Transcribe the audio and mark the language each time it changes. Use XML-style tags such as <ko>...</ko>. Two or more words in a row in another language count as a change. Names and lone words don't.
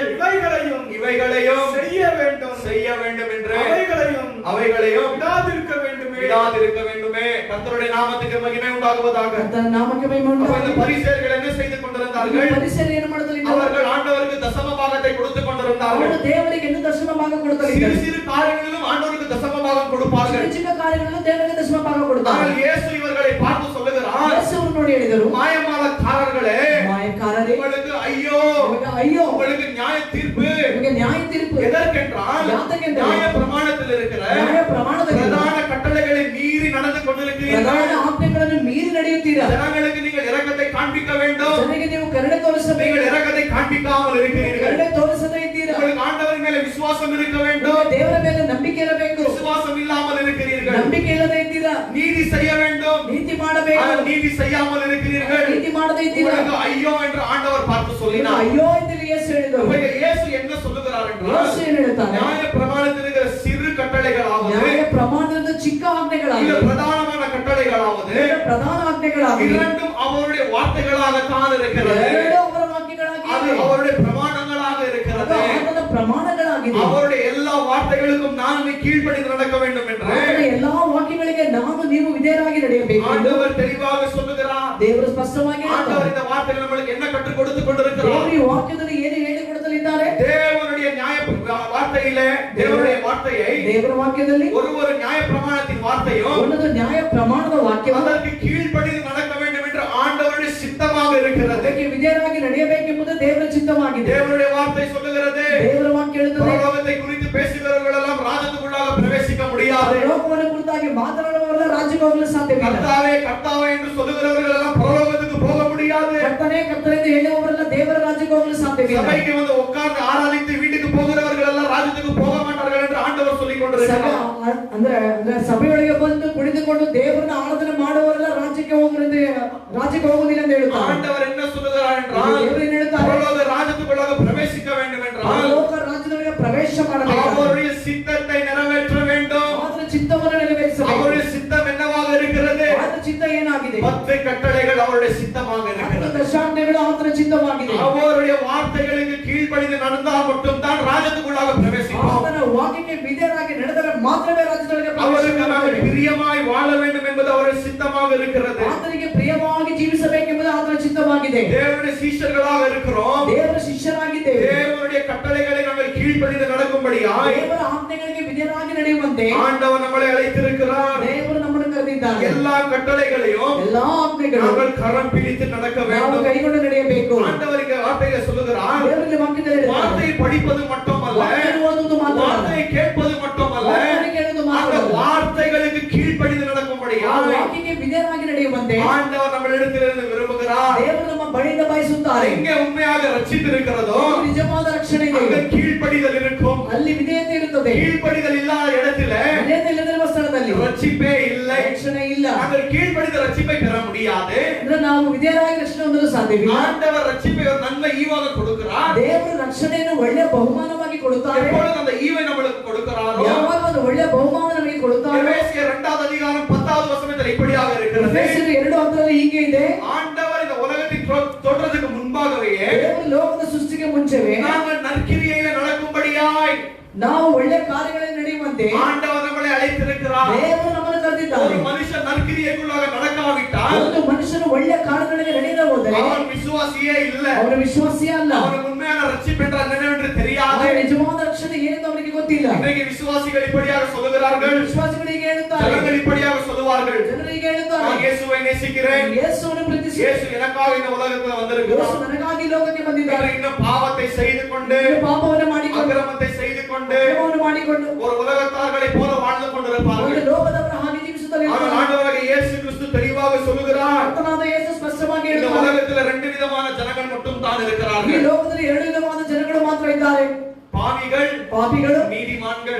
<ta>இவைகளையும் செய்ய வேண்டும் என்று அவைகளையும் விடாதிருக்க வேண்டுமே. கர்த்தருடைய நாமத்துக்கு மகிமை உண்டாகுவதாக.</ta> <kn>ಕರ್ತನ ನಾಮಕ್ಕೆ ಮಹಿಮೆ</kn> <ta>அப்ப இந்த</ta> <kn>ಉಂಟಾಗಲಿ.</kn> <ta>பரிசேயர்கள் என்ன செய்து கொண்டிருந்தார்கள்?</ta> <kn>ಪರಿಸರ ಏನು ಮಾಡುತ್ತಲಿದ್ದಾರೆ?</kn> <ta>அவர்கள் ஆண்டவருக்கு தசம பாகத்தை கொடுத்து கொண்டிருந்தார்கள்.</ta> <kn>ಅವರು ದೇವರಿಗೆ ಎಂದು ದಶಮ ಭಾಗ ಕೊಡುತ್ತಲಿದ್ದಾರೆ.</kn> <ta>சிறு சிறு காரியங்களிலும் ஆண்டவருக்கு தசம பாகம் கொடுப்பார்கள்.</ta> <kn>ಚಿಕ್ಕ ಚಿಕ್ಕ ಕಾರ್ಯಗಳನ್ನು ದೇವರಿಗೆ ದಶಮ ಭಾಗ ಕೊಡುತ್ತಾರೆ.</kn> <ta>ஆனால் இயேசு இவர்களை பார்த்து சொல்லுகிறார்,</ta> <kn>ಯೇಸು ಅವರು ನೋಡಿ ಹೇಳಿದರು,</kn> <ta>மாயமாலக்காரர்களே,</ta> <kn>ಮಾಯಕಾರರೇ,</kn> <ta>உங்களுக்கு ஐயோ,</ta> <kn>ನಿಮಗೆ ಅಯ್ಯೋ,</kn> <ta>உங்களுக்கு நியாய தீர்ப்பு.</ta> <kn>ನಿಮಗೆ ನ್ಯಾಯ ತೀರ್ಪು.</kn> <ta>எதற்கென்றால்</ta> <kn>ಯಾತಕ್ಕೆಂದರೆ</kn> <ta>நியாய பிரமாணத்தில் இருக்கிற</ta> <kn>ನ್ಯಾಯ ಪ್ರಮಾಣದಲ್ಲಿ</kn> <ta>பிரதான கட்டளைகளை மீறி நடந்து கொண்டிருக்கிறீர்கள்.</ta> <kn>ಪ್ರಧಾನ ಆಜ್ಞೆಗಳನ್ನು ಮೀರಿ ನಡೆಯುತ್ತೀರಾ.</kn> <ta>ஜனங்களுக்கு நீங்கள் இரக்கத்தை காண்பிக்க வேண்டும்.</ta> <kn>ಜನರಿಗೆ ನೀವು ಕರುಣೆ ತೋರಿಸಬೇಕು.</kn> <ta>நீங்கள் இரக்கத்தை காண்பிக்காமல் இருக்கிறீர்கள்.</ta> <kn>ಕರುಣೆ ತೋರಿಸದೇ ಇದ್ದೀರಾ.</kn> <ta>உங்களுக்கு ஆண்டவர் மேல விசுவாசம் இருக்க வேண்டும்.</ta> <kn>ದೇವರ ಮೇಲೆ ನಂಬಿಕೆ ಇರಬೇಕು.</kn> <ta>விசுவாசம் இல்லாமல் இருக்கிறீர்கள்.</ta> <kn>ನಂಬಿಕೆ ಇಲ್ಲದೆ ಇದ್ದೀರಾ.</kn> <ta>நீதி செய்ய வேண்டும்.</ta> <kn>ನೀತಿ ಮಾಡಬೇಕು.</kn> <ta>ஆனால் நீதி செய்யாமல் இருக்கிறீர்கள்.</ta> <kn>ನೀತಿ ಮಾಡದೇ ಇದ್ದೀರಾ.</kn> <ta>உங்களுக்கு ஐயோ என்று ஆண்டவர் பார்த்து சொல்லினார்.</ta> <kn>ಅಯ್ಯೋ ಎಂದು ಯೇಸು ಹೇಳಿದರು.</kn> <ta>அப்ப இயேசு என்ன சொல்லுகிறார் என்றால்,</ta> <kn>ಯೇಸು ಏನು ಹೇಳ್ತಾನೆ?</kn> <ta>நியாய பிரமாணத்தில் இருக்கிற சிறு கட்டளைகளாவது,</ta> <kn>ನ್ಯಾಯ ಪ್ರಮಾಣದ ಚಿಕ್ಕ</kn> <ta>இல்ல</ta> <kn>ಆಜ್ಞೆಗಳಾಗಿವೆ,</kn> <ta>பிரதானமான கட்டளைகளாவது,</ta> <kn>ಪ್ರಧಾನ ಆಜ್ಞೆಗಳಾಗಿವೆ,</kn> <ta>இரண்டும் அவருடைய வார்த்தைகளாகத்தான் இருக்கிறது.</ta> <kn>ಎರಡು ಅವರ</kn> <ta>அது</ta> <kn>ವಾಕ್ಯಗಳಾಗಿವೆ,</kn> <ta>அவருடைய பிரமாணங்களாக</ta> <kn>ಅದು</kn> <ta>இருக்கிறது.</ta> <kn>ಆತನ ಪ್ರಮಾಣಗಳಾಗಿವೆ.</kn> <ta>அவருடைய எல்லா வார்த்தைகளுக்கும் நான் கீழ்ப்படிந்து நடக்க வேண்டும் என்று</ta> <kn>ಆತನ ಎಲ್ಲಾ ವಾಕ್ಯಗಳಿಗೆ ನಾನು ನೀವು ವಿಧೇಯರಾಗಿ ನಡೆಯಬೇಕು ಎಂದು</kn> <ta>ஆண்டவர் தெளிவாக சொல்லுகிறார்.</ta> <kn>ದೇವರು ಸ್ಪಷ್ಟವಾಗಿ</kn> <ta>ஆண்டவர்</ta> <kn>ಹೇಳ್ತಾರೆ.</kn> <ta>இந்த வார்த்தைகள் நம்மளுக்கு என்ன கற்றுக் கொடுத்து கொண்டிருக்கிறார்?</ta> <kn>ದೇವರು ಈ ವಾಕ್ಯದಲ್ಲಿ ಏನು ಹೇಳಿಕೊಡುತ್ತಲಿದ್ದಾರೆ?</kn> <ta>தேவனுடைய நியாய வார்த்தையிலே, தேவனுடைய வார்த்தையை</ta> <kn>ದೇವರ ವಾಕ್ಯದಲ್ಲಿ</kn> <ta>ஒரு நியாய பிரமாணத்தின் வார்த்தையும்</ta> <kn>ಒಂದೊಂದು ನ್ಯಾಯ ಪ್ರಮಾಣದ ವಾಕ್ಯವು</kn> <ta>அதற்கு கீழ்ப்படிந்து நடக்க வேண்டும் என்று ஆண்டவருடைய சித்தமாக இருக்கிறது.</ta> <kn>ಅದಕ್ಕೆ ವಿಧೇಯರಾಗಿ ನಡೆಯಬೇಕೆಂಬುದು ದೇವರ ಚಿತ್ತವಾಗಿದೆ.</kn> <ta>தேவனுடைய வார்த்தை சொல்லுகிறது,</ta> <kn>ದೇವರ ವಾಕ್ಯ ಹೇಳುತ್ತದೆ,</kn> <ta>பரலோகத்தை குறித்து பேசுகிறவர்கள் எல்லாம் ராஜ்யத்துக்குள்ளாக பிரவேசிக்க முடியாது.</ta> <kn>ಲೋಕವನ್ನು ಕುರಿತಾಗಿ ಮಾತನಾಡುವವರೆಲ್ಲ ರಾಜ್ಯಕ್ಕೆ ಹೋಗಲು ಸಾಧ್ಯವಿಲ್ಲ.</kn> <ta>கர்த்தாவே கர்த்தாவே என்று சொல்லுகிறவர்கள் எல்லாம் பரலோகத்துக்கு போக முடியாது.</ta> <kn>ಕರ್ತನೇ ಕರ್ತನೇ ಎಂದು ಹೇಳುವವರೆಲ್ಲ ದೇವರ ರಾಜ್ಯಕ್ಕೆ ಹೋಗಲು ಸಾಧ್ಯವಿಲ್ಲ.</kn> <ta>சபைக்கு வந்து உட்கார்ந்து ஆராதித்து வீட்டுக்கு போகிறவர்கள் எல்லாம் ராஜ்யத்துக்கு போக மாட்டார்கள் என்று ஆண்டவர் சொல்லிக் கொண்டிருக்கிறார்.</ta> <kn>ಅಂದ್ರೆ ಸಭೆಯೊಳಗೆ ಬಂದು ಕುಳಿತುಕೊಂಡು ದೇವರನ್ನ ಆರಾಧನೆ ಮಾಡುವವರೆಲ್ಲ ರಾಜ್ಯಕ್ಕೆ ಹೋಗುವುದಿಲ್ಲ ಎಂದು ಹೇಳ್ತಾರೆ.</kn> <ta>ஆண்டவர் என்ன சொல்லுகிறார் என்றால்,</ta> <kn>ದೇವರು ಏನು ಹೇಳ್ತಾರೆ?</kn> <ta>பரலோக ராஜ்யத்துக்குள்ளாக பிரவேசிக்க வேண்டும் என்றால்</ta> <kn>ಲೋಕ ರಾಜ್ಯದೊಳಗೆ ಪ್ರವೇಶ ಮಾಡಬೇಕು.</kn> <ta>அவருடைய சித்தத்தை நிறைவேற்ற வேண்டும்.</ta> <kn>ಆತನ ಚಿತ್ತವನ್ನು ನೆರವೇರಿಸಬೇಕು.</kn> <ta>அவருடைய சித்தம் என்னவாக இருக்கிறது?</ta> <kn>ಆತನ ಚಿತ್ತ ಏನಾಗಿದೆ?</kn> <ta>10 கட்டளைகள் அவருடைய சித்தமாக 10 இருக்கிறது.</ta> <kn>ದಶಾಜ್ಞೆಗಳು ಆತನ ಚಿತ್ತವಾಗಿದೆ.</kn> <ta>அவருடைய வார்த்தைகளுக்கு கீழ்ப்படிந்து நடந்தால் மட்டும்தான் ராஜ்யத்துக்குள்ளாக பிரவேசிப்போம்.</ta> <kn>ಆತನ ವಾಕ್ಯಕ್ಕೆ ವಿಧೇಯರಾಗಿ ನಡೆದರೆ ಮಾತ್ರವೇ ರಾಜ್ಯದೊಳಗೆ ಪ್ರವೇಶ</kn> <ta>அவருக்கு நாங்கள்</ta> <kn>ಮಾಡುತ್ತೇವೆ.</kn> <ta>பிரியமாய் வாழ வேண்டும் என்பது அவருடைய சித்தமாக இருக்கிறது.</ta> <kn>ಆತನಿಗೆ ಪ್ರಿಯವಾಗಿ ಜೀವಿಸಬೇಕೆಂಬುದು ಆತನ ಚಿತ್ತವಾಗಿದೆ.</kn> <ta>தேவனுடைய சீஷர்களாக இருக்கிறோம்.</ta> <kn>ದೇವರ ಶಿಷ್ಯರಾಗಿದ್ದೇವೆ.</kn> <ta>தேவனுடைய கட்டளைகளை நாங்கள் கீழ்ப்படிந்து நடக்கும்படியாய்</ta> <kn>ದೇವರ ಆಜ್ಞೆಗಳಿಗೆ ವಿಧೇಯರಾಗಿ ನಡೆಯುವಂತೆ</kn> <ta>ஆண்டவர் நம்மளை அழைத்திருக்கிறார்.</ta> <kn>ದೇವರು ನಮ್ಮನ್ನು ಕರೆದಿದ್ದಾನೆ.</kn> <ta>எல்லா கட்டளைகளையும்</ta> <kn>ಎಲ್ಲಾ ಆಜ್ಞೆಗಳು</kn> <ta>நாங்கள் கரம் பிடித்து நடக்க</ta> <kn>ನಾವು</kn> <ta>வேண்டும்.</ta> <kn>ಕೈಗೊಂಡು ನಡೆಯಬೇಕು.</kn> <ta>ஆண்டவருக்கு வார்த்தையை சொல்லுகிறார்,</ta> <kn>ದೇವರಲ್ಲಿ ವಾಕ್ಯದಲ್ಲಿ ಹೇಳಿದ್ದಾನೆ.</kn> <ta>வார்த்தையை படிப்பது மட்டுமல்ல,</ta> <kn>ವಾಕ್ಯವನ್ನು ಓದುವುದು ಮಾತ್ರವಲ್ಲ,</kn> <ta>வார்த்தையை கேட்பது மட்டுமல்ல,</ta> <kn>ವಾಕ್ಯವನ್ನು ಕೇಳುವುದು</kn> <ta>அந்த</ta> <kn>ಮಾತ್ರವಲ್ಲ,</kn> <ta>வார்த்தைகளுக்கு கீழ்ப்படிந்து</ta> <kn>ಆ</kn> <ta>நடக்கும்படியாய்</ta> <kn>ವಾಕ್ಯಕ್ಕೆ ವಿಧೇಯರಾಗಿ ನಡೆಯುವಂತೆ</kn> <ta>ஆண்டவர் நம்மளிடத்திலிருந்து விரும்புகிறார்.</ta> <kn>ದೇವರು ನಮ್ಮ ಬಳಿಯಿಂದ ಬಯಸುತ್ತಾರೆ.</kn> <ta>எங்கே உண்மையாக ரட்சித்திருக்கிறதோ</ta> <kn>ನಿಜವಾದ ರಕ್ಷಣೆ ಇದೆ,</kn> <ta>அங்கே கீழ்ப்படிதல் இருக்கும்.</ta> <kn>ಅಲ್ಲಿ ವಿಧೇಯತೆ ಇರುತ್ತದೆ.</kn> <ta>கீழ்ப்படிதல் இல்லாத இடத்துல</ta> <kn>ವಿಧೇಯತೆ ಇಲ್ಲದಿರುವ ಸ್ಥಳದಲ್ಲಿ</kn> <ta>ரட்சிப்பே இல்லை.</ta> <kn>ರಕ್ಷಣೆ ಇಲ್ಲ.</kn> <ta>நாங்கள் கீழ்ப்படித ரட்சிப்பை பெற முடியாது.</ta> <kn>ಅಂದ್ರೆ ನಾವು ವಿಧೇಯರಾಗಿ ರಕ್ಷಣೆ ಹೊಂದಲು ಸಾಧ್ಯವಿಲ್ಲ.</kn> <ta>ஆண்டவர் ரட்சிப்பை ஒரு நல்ல ஈவாக கொடுக்கிறார்.</ta> <kn>ದೇವರು ರಕ್ಷಣೆಯನ್ನು ಒಳ್ಳೆಯ ಬಹುಮಾನವಾಗಿ ಕೊಡುತ್ತಾರೆ.</kn> <ta>எப்பொழுது அந்த ஈவை நம்மளுக்கு கொடுக்கிறாரோ</ta> <kn>ಯಾವಾಗ ಒಂದು ಒಳ್ಳೆಯ ಬಹುಮಾನ ನಮಗೆ ಕೊಡುತ್ತಾರೆ.</kn> <ta>எபேசியர் 2வது அதிகாரம் 10வது வசனத்தில் இப்படியாக இருக்கிறது.</ta> <kn>ಎಫೆಸೀಯರು 2:10 ಹೀಗೆ ಇದೆ.</kn> <ta>ஆண்டவர் இந்த உலகத்தின் தோற்றத்துக்கு முன்பாகவே</ta> <kn>ದೇವರು ಲೋಕದ ಸೃಷ್ಟಿಗೆ ಮುಂಚೆವೇ</kn> <ta>நாங்கள் நற்கிரியையிலே நடக்கும்படியாய்</ta> <kn>ನಾವು ಒಳ್ಳೆಯ ಕಾರ್ಯಗಳನ್ನು ನಡೆಯುವಂತೆ</kn> <ta>ஆண்டவர் நம்மளை அழைத்திருக்கிறார்.</ta> <kn>ದೇವರು ನಮ್ಮನ್ನು ಕರೆದಿದ್ದಾರೆ.</kn> <ta>ஒரு மனுஷன் நற்கிரியைக்குள்ளாக நடக்காவிட்டால்</ta> <kn>ಒಂದು ಮನುಷ್ಯನು ಒಳ್ಳೆಯ ಕಾರ್ಯಗಳಿಗೆ ನಡೆಯದೆ ಹೋದರೆ</kn> <ta>அவன் விசுவாசியே இல்ல.</ta> <kn>ಅವನ ವಿಶ್ವಾಸಿಯೇ ಅಲ್ಲ.</kn> <ta>அவனுக்கு உண்மையான ரட்சிப்பு என்றால் என்னவென்று தெரியாது.</ta> <kn>ಅವನ ನಿಜವಾದ ರಕ್ಷಣೆ ಏನೆಂದು ಅವನಿಗೆ ಗೊತ್ತಿಲ್ಲ.</kn> <ta>இன்றைக்கு விசுவாசிகள் இப்படியாக சொல்லுகிறார்கள்.</ta> <kn>ವಿಶ್ವಾಸಿಗಳಿಗೆ ಹೇಳುತ್ತಾರೆ,</kn> <ta>ஜனங்கள் இப்படியாக சொல்லுவார்கள்,</ta> <kn>ಜನರಿಗೆ ಹೇಳುತ್ತಾರೆ,</kn> <ta>நான் இயேசுவை நேசிக்கிறேன்,</ta> <kn>ಯೇಸುವನ್ನು ಪ್ರೀತಿಸಿ,</kn> <ta>இயேசு எனக்காக இந்த உலகத்துல</ta> <kn>ಯೇಸು</kn> <ta>வந்திருக்கிறார்.</ta> <kn>ನನಗಾಗಿ ಲೋಕಕ್ಕೆ ಬಂದಿದ್ದಾರೆ.</kn> <ta>இன்னும் பாவத்தை செய்து கொண்டு</ta> <kn>ಪಾಪವನ್ನು ಮಾಡಿಕೊಂಡು</kn> <ta>அக்கிரமத்தை செய்து கொண்டு</ta> <kn>ಅಕ್ರಮವನ್ನು ಮಾಡಿಕೊಂಡು</kn> <ta>ஒரு உலகத்தார்களை போல வாழ்ந்து</ta> <kn>ಒಂದು</kn> <ta>கொண்டிருப்பார்கள்.</ta> <kn>ಲೋಕದವರ ಹಾಗೆ ಜೀವಿಸುತ್ತಲೇ</kn> <ta>ஆனால்</ta> <kn>ಇರ್ತಾರೆ.</kn> <ta>ஆண்டவராகிய இயேசு கிறிஸ்து தெளிவாக சொல்லுகிறார்,</ta> <kn>ಕರ್ತನಾದ ಯೇಸು ಸ್ಪಷ್ಟವಾಗಿ</kn> <ta>இந்த</ta> <kn>ಹೇಳುತ್ತಾರೆ,</kn> <ta>உலகத்துல ரெண்டு விதமான ஜனங்கள் மட்டும் தான்</ta> <kn>ಈ</kn> <ta>இருக்கிறார்கள்.</ta> <kn>ಲೋಕದಲ್ಲಿ ಎರಡು ವಿಧವಾದ ಜನಗಳು ಮಾತ್ರ ಇದ್ದಾರೆ,</kn> <ta>பாவிகள்,</ta> <kn>ಪಾಪಿಗಳು,</kn> <ta>நீதிமான்கள்.</ta>